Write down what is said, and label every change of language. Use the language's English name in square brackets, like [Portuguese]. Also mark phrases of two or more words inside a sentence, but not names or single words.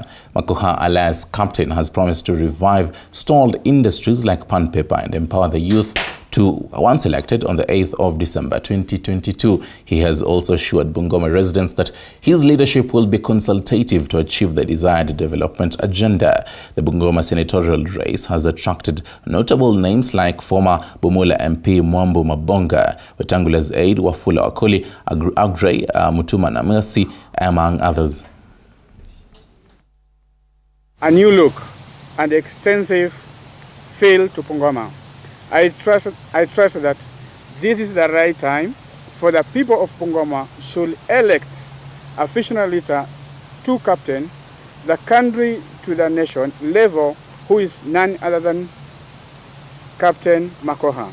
[English] Makoha, alias Captain, has promised to revive stalled industries like pan paper and empower the youth to once elected on the 8th of December 2022. He has also assured Bungoma residents that his leadership will be consultative to achieve the desired development agenda. The Bungoma senatorial race has attracted notable names like former Bumula MP Mwambu Mabonga, Wetangula's aide Wafula Wakoli, Agrey Mutuma na Mercy, among others. A new look and extensive feel to Bungoma. I trust that this is the right time for the people of Bungoma should elect a fictional leader to captain the country to the nation level, who is none other than Captain Makoha.